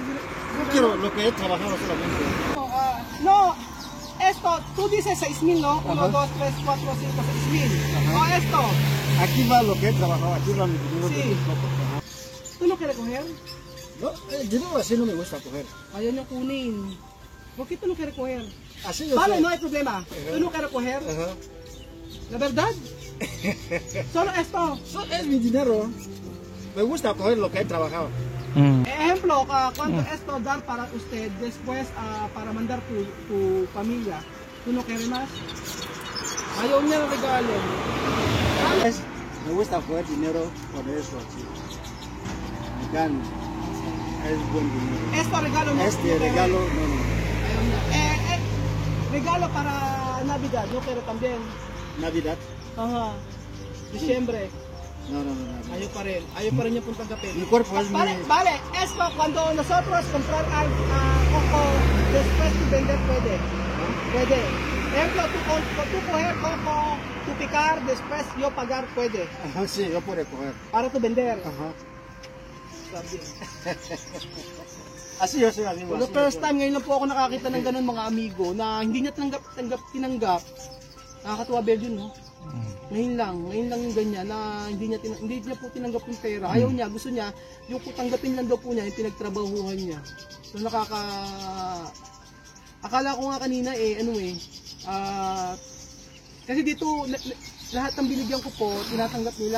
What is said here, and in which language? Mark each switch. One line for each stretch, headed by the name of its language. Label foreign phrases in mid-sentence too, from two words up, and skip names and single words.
Spanish: No quiero lo que he trabajado solamente. No, esto, tú dices 6,000, ¿no? 1, 2, 3, 4, 5, 6,000. O esto. Aquí va lo que he trabajado, aquí va mi dinero Sí. de mis cocos. Ajá. ¿Tú no quieres coger? No, el dinero así no me gusta coger.
Filipino: Ayaw niyo kunin.
Spanish: ¿Por qué tú no quieres coger? Así yo Vale, sé. no hay problema. Tú no quieres coger. Ajá. La verdad. Solo esto. Es mi dinero. Me gusta coger lo que he trabajado. Ejemplo, ¿cuánto esto dar para usted después para mandar tu familia? ¿Tú no quieres más?
Filipino: Ayaw niya ng regalo.
Spanish: Me gusta coger dinero por eso así. Me gano. Es buen dinero. Esto regalo no. Este no regalo, quiere. no, no.
Filipino: Ayaw niya.
Spanish: Regalo para Navidad, no quiero también. Navidad. Ajá. Diciembre. No, no, no, no.
Filipino: Ayaw pa rin. Ayaw pa rin niya pong tanggapin.
Spanish: Mi cuerpo es Vale, mi... vale. Esto, cuando nosotros comprar coco, después tu vender puede. Puede. Ejemplo, tú coger coco, tú picar, después yo pagar puede. Ajá, sí, yo puedo coger. Para tu vender. Ajá. Sabi. Así yo soy amigo.
English: For the
Spanish: así
English: first
Spanish: yo soy.
English: time,
Filipino: ngayon lang po ako nakakita ng ganun mga amigo na hindi niya tinanggap. Nakakatuwa Belgium, no? Ngayon lang yung ganyan na hindi niya po tinanggap yung pera. Ayaw niya, gusto niya, yung tanggapin lang daw po niya, yung pinagtrabahuhan niya. So akala ko nga kanina kasi dito lahat ng binigyan ko po, tinatanggap nila.